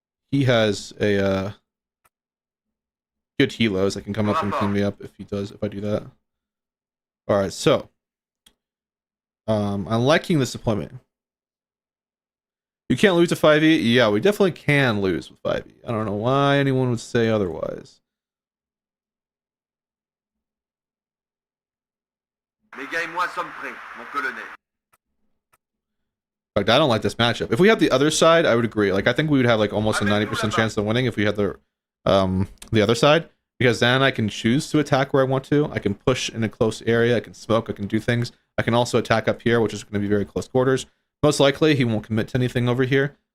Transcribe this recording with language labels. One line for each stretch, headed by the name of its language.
English: he has a good helos that can come up and clean me up if I do that. Alright, so I'm liking this deployment. You can't lose to 5e? Yeah, we definitely can lose with 5e. I don't know why anyone would say otherwise.
French: Mes gars et moi sommes prêts, mon colonel.
English: In fact, I don't like this matchup. If we had the other side, I would agree. Like, I think we would have like almost a 90% chance of winning if we had the other side. because then I can choose to attack where I want to. I can push in a close area. I can smoke. I can do things. I can also attack up here, which is going to be very close quarters. Most likely, he won't commit to anything over here.